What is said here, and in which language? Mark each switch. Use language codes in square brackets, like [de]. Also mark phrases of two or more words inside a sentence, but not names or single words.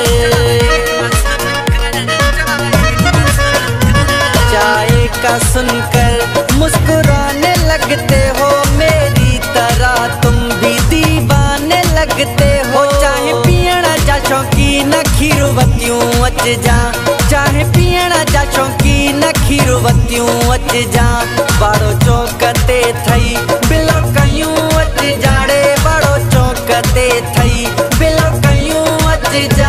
[hi] चाय का सुनकर मुस्कुराने लगते हो, मेरी तरह तुम भी दीवाने लगते हो। [sd] चाहे पीअण जा शौक़ीन खीरो बत्तियूं अच जा, चाहे पीअण जा शौक़ीन खीरो बत्तियूं अच जा। बाड़ो चौक ते थई बिलो कयूं अच जाड़े, बाड़ो चौक ते थई बिलो कयूं अच जा।